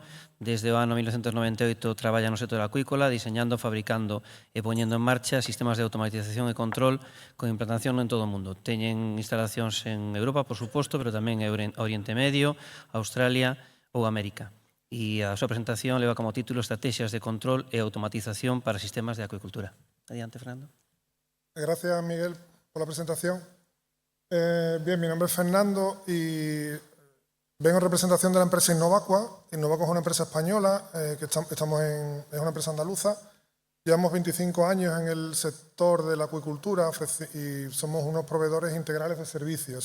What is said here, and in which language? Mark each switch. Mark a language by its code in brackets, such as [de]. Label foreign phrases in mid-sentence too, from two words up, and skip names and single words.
[gl] Desde o ano 1998 traballa no sector acuícola, diseñando, fabricando e poñendo en marcha sistemas de automatización e control con implantación en todo o mundo. Teñen instalacións en Europa, por suposto, pero tamén en Oriente Medio, Australia ou América. E a súa presentación leva como título Estrategias de control e automatización para sistemas de acuicultura. Adiante, Fernando. [es] Gracias, Miguel, por la presentación. Bien, mi nombre es Fernando y vengo en representación de la empresa Innovaqua. Innovaqua es una empresa española, es una empresa andaluza. Llevamos 25 años en el sector de la acuicultura y somos unos proveedores integrales de servicios.